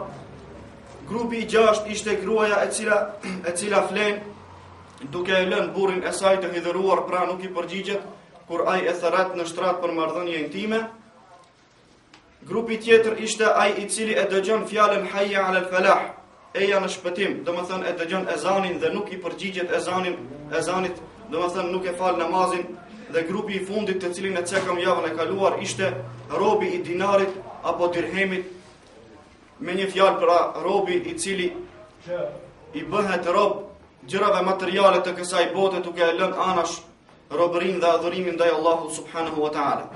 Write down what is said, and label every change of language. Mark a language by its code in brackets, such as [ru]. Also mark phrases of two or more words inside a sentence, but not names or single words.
[sq] Grupi I 6 ishte gruaja e cila flen duke e lënë burrin e saj të hidhëruar, pra nuk I përgjigjet kur ai e thret në shtrat për marrëdhënie intime. Grupi tjetër ishte ai I cili e dëgjon fjalën [ar] حي على الفلاح, [sq] eja në shpëtim, domethënë e dëgjon ezanin dhe nuk i përgjigjet ezanit, domethënë nuk e fal namazin, dhe grupi i fundit të cilin e cekëm javën e kaluar ishte robi i dinarit apo dirhemit, me një fjalë pra robi i cili i bëhet rob gjërave materiale të kësaj bote duke e lënë anash robërinë dhe adhurimin ndaj Allahut [ar] سبحانه وتعالى.